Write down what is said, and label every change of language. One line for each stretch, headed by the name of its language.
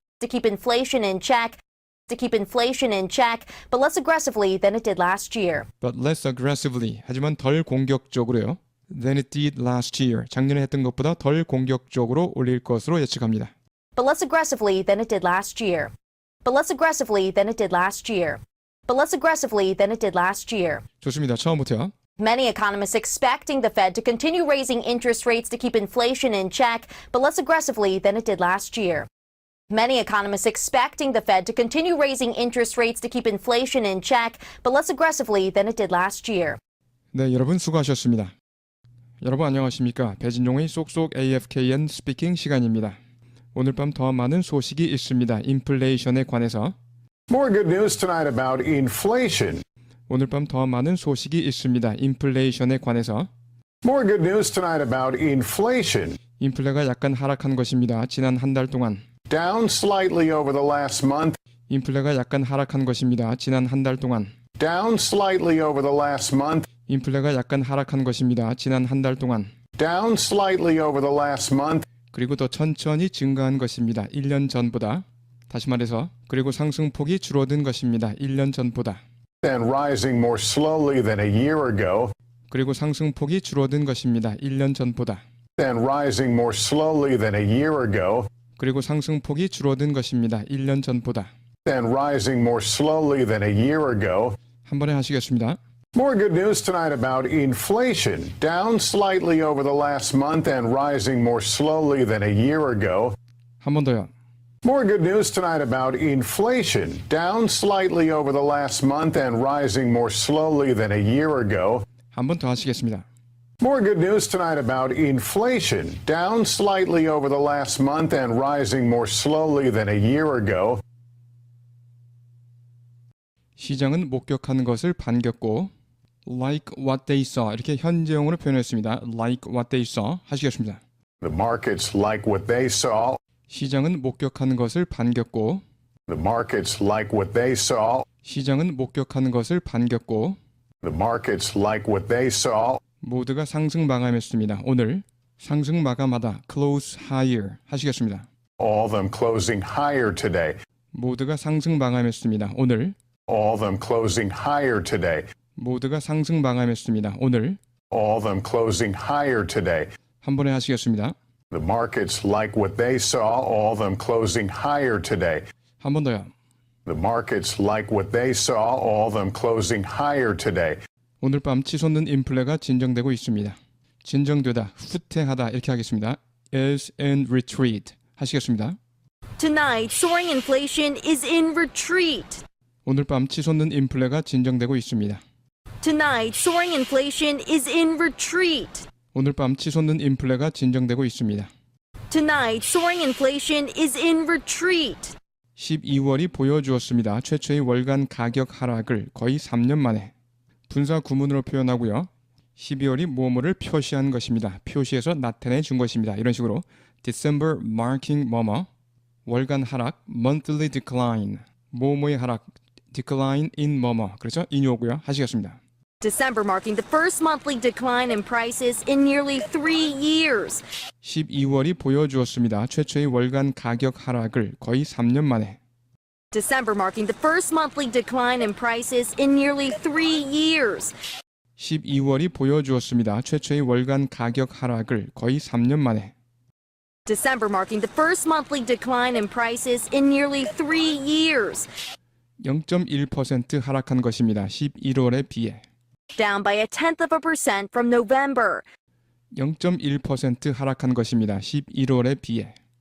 English: To keep inflation in check. To keep inflation in check, but less aggressively than it did last year. But less aggressively.
Korean: 하지만 덜 공격적으로요.
English: Than it did last year.
Korean: 작년에 했던 것보다 덜 공격적으로 올릴 것으로 예측합니다.
English: But less aggressively than it did last year. But less aggressively than it did last year. But less aggressively than it did last year.
Korean: 좋습니다. 처음부터요.
English: Many economists expecting the Fed to continue raising interest rates to keep inflation in check, but less aggressively than it did last year. Many economists expecting the Fed to continue raising interest rates to keep inflation in check, but less aggressively than it did last year.
Korean: 네, 여러분 수고하셨습니다. 여러분 안녕하십니까? 배진용의 쏙쏙 AFKN 스피킹 시간입니다. 오늘 밤 더 많은 소식이 있습니다. 인플레이션에 관해서.
English: More good news tonight about inflation.
Korean: 오늘 밤 더 많은 소식이 있습니다. 인플레이션에 관해서.
English: More good news tonight about inflation.
Korean: 인플레가 약간 하락한 것입니다. 지난 한 달 동안.
English: Down slightly over the last month.
Korean: 인플레가 약간 하락한 것입니다. 지난 한 달 동안.
English: Down slightly over the last month.
Korean: 인플레가 약간 하락한 것입니다. 지난 한 달 동안.
English: Down slightly over the last month.
Korean: 그리고 더 천천히 증가한 것입니다. 1년 전보다. 다시 말해서 그리고 상승폭이 줄어든 것입니다. 1년 전보다.
English: And rising more slowly than a year ago.
Korean: 그리고 상승폭이 줄어든 것입니다. 1년 전보다.
English: And rising more slowly than a year ago.
Korean: 그리고 상승폭이 줄어든 것입니다. 1년 전보다.
English: And rising more slowly than a year ago.
Korean: 한 번에 하시겠습니다.
English: More good news tonight about inflation. Down slightly over the last month and rising more slowly than a year ago.
Korean: 한 번 더요.
English: More good news tonight about inflation. Down slightly over the last month and rising more slowly than a year ago.
Korean: 한 번 더 하시겠습니다.
English: More good news tonight about inflation. Down slightly over the last month and rising more slowly than a year ago.
Korean: 시장은 목격한 것을 반겼고
English: like what they saw
Korean: 이렇게 현재형으로 표현했습니다.
English: like what they saw
Korean: 하시겠습니다.
English: The markets like what they saw.
Korean: 시장은 목격한 것을 반겼고
English: The markets like what they saw.
Korean: 시장은 목격한 것을 반겼고
English: The markets like what they saw.
Korean: 모두가 상승 마감했습니다. 오늘 상승 마감하다
English: close higher
Korean: 하시겠습니다.
English: All of them closing higher today.
Korean: 모두가 상승 마감했습니다. 오늘
English: All of them closing higher today.
Korean: 모두가 상승 마감했습니다. 오늘
English: All of them closing higher today.
Korean: 한 번에 하시겠습니다.
English: The markets like what they saw. All of them closing higher today.
Korean: 한 번 더요.
English: The markets like what they saw. All of them closing higher today.
Korean: 오늘 밤 치솟는 인플레가 진정되고 있습니다. 진정되다, 후퇴하다 이렇게 하겠습니다.
English: is in retreat
Korean: 하시겠습니다.
English: Tonight, soaring inflation is in retreat.
Korean: 오늘 밤 치솟는 인플레가 진정되고 있습니다.
English: Tonight, soaring inflation is in retreat.
Korean: 오늘 밤 치솟는 인플레가 진정되고 있습니다.
English: Tonight, soaring inflation is in retreat.
Korean: 12월이 보여주었습니다. 최초의 월간 가격 하락을 거의 3년 만에. 분사 구문으로 표현하고요. 12월이 뭐뭐를 표시한 것입니다. 표시해서 나타내 준 것입니다. 이런 식으로
English: December marking
Korean: 뭐뭐 월간 하락
English: monthly decline
Korean: 뭐뭐의 하락
English: decline in
Korean: 뭐뭐 그렇죠? 인용하고요. 하시겠습니다.
English: December marking the first monthly decline in prices in nearly 3 years.
Korean: 12월이 보여주었습니다. 최초의 월간 가격 하락을 거의 3년 만에.
English: December marking the first monthly decline in prices in nearly 3 years.
Korean: 12월이 보여주었습니다. 최초의 월간 가격 하락을 거의 3년 만에.
English: December marking the first monthly decline in prices in nearly 3 years.
Korean: 0.1% 하락한 것입니다. 11월에 비해.
English: Down by 0.1% from November.
Korean: 0.1% 하락한 것입니다. 11월에 비해.